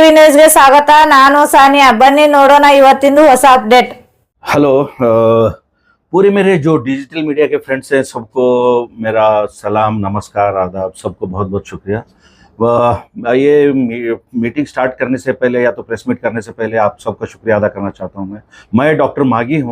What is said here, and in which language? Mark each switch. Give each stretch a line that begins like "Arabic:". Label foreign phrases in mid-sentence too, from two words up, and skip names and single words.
Kannada: ನ್ಯೂಸ್ಗೆ ಸ್ವಾಗತ. ನಾನು ಸಾನಿಯಾ. ಬನ್ನಿ ನೋಡೋಣ ಇವತ್ತಿಂದು ಹೊಸ ಅಪ್ಡೇಟ್.
Hindi: हेलो पूरे मेरे जो
English: digital media
Hindi: के फ्रेंड्स हैं सबको मेरा सलाम, नमस्कार, आदाब, सबको बहुत बहुत शुक्रिया। ये
English: meeting start
Hindi: करने से पहले या तो
English: press meet
Hindi: करने से पहले आप सबका शुक्रिया अदा करना चाहता हूँ। मैं डॉक्टर मागी हूँ।